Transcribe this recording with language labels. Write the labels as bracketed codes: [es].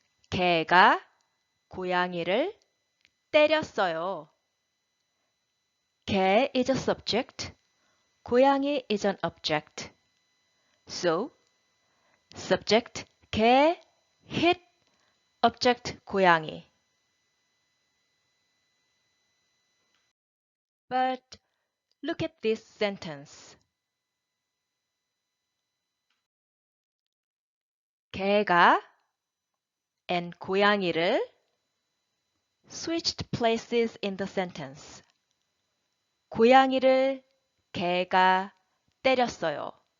[ko] 개가 고양이를 때렸어요. [en] 개 is a subject, 고양이 is an object. So, subject 개, hit, object 고양이. But look at this sentence. 개가 and 고양이를 switched places in the sentence. [ko] 고양이를 개가 때렸어요.